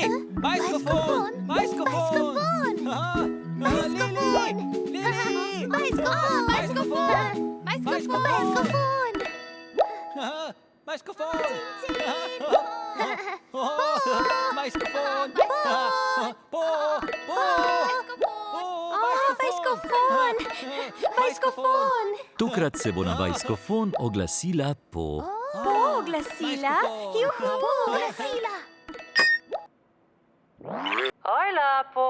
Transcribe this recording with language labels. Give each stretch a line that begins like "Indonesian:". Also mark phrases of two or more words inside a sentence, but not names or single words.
Slovenian: Bajskofon! Bajskofon! Lili! Bajskofon! Bajskofon! Bajskofon! Bajskofon! Bajskofon! Po! Bajskofon! Bajskofon! Tokrat se bo na bajskofon oglasila Po. Po oglasila. Juhu, Po oglasila. Ojla, Po.